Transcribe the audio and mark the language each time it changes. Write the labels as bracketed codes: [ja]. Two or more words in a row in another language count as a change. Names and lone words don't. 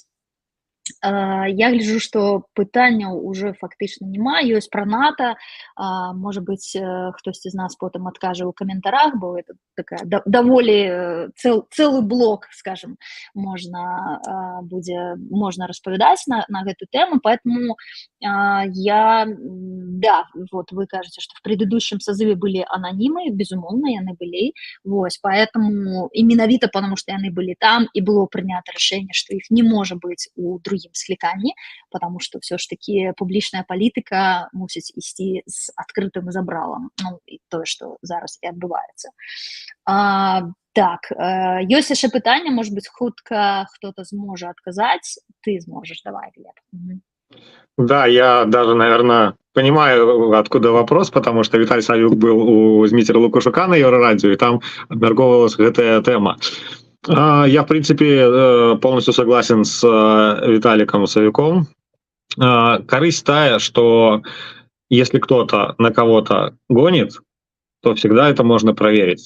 [be] Я гляжу, што пытанняў уже фактычна няма, ёсць пра НАТО, можа быць, хтосьці з нас потым адкажа ў каментарах, бо [ru] это такая [be] даволі цэлы блок, скажем, можна распавядаць на гэту тэму, поэтому вот вы кажаце, што [ru] в предыдущем созыве [be] былі анонимы, безумоўна, яны былі, вось, поэтому і менавіта потому, што яны былі там, і было прынята рашэнне, што іх не можа быць у другім скліканні, [ru] потому что все ж таки [be] публічная палітыка мусіць ісці з адкрытым забралам, ну, і тое, што зараз і адбываецца. Так, ёсць яшчэ пытанне, [ru] может быть, [be] хутка хто-то зможа адказаць, ты зможаш, давай, Глеб. [ru] Да, я даже, наверное, понимаю, откуда вопрос, потому что Виталий Савюк был у Дмитрия Лукашука на Еврорадио, и там [be] обмяркоўвалась гэтая [ru] тема. Я, в принципе, полностью согласен с Виталиком Савюком. [be] Корысть тая, [ru] что если кто-то на кого-то гонит, то всегда это можно проверить.